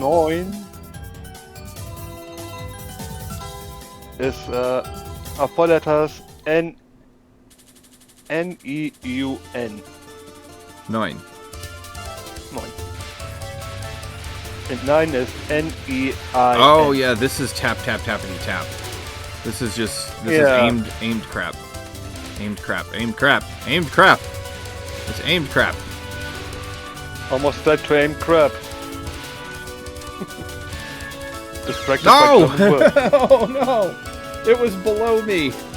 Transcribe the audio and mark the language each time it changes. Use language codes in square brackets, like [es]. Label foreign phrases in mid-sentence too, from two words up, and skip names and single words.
[en] 9 is are 4 letters N-E-U-N. 9. 9. And 9 is N-E-I-N. Oh yeah, this is tap tap tappity tap. This is just is aimed crap. Aimed crap. Aimed crap. Aimed crap. It's aimed crap. Almost tried to aim crap. Distracted by No! German words. Oh no! It was below me.